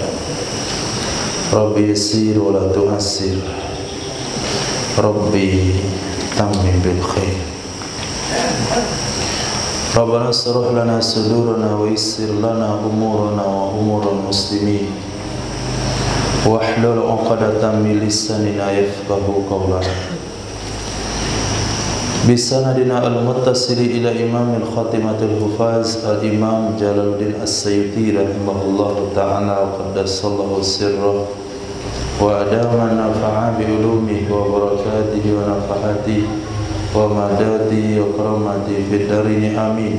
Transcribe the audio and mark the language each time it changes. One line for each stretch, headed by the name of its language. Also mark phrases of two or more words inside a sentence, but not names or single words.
Arabic: رب يسر ولا تعسر، رب تمم بالخير. ربنا اشرح لنا صدورنا ويسر لنا أمورنا وأمور المسلمين واحلل عقدة من لساننا يفقهوا قولنا. بسندنا المتصل إلى إمام خاتمة الحفاظ الإمام جلال الدين السيوطي رحمه الله تعالى وقدس الله سره وأدام نفع بعلومه وبركاته ونفحاته ومدده وكراماته في الدارين آمين.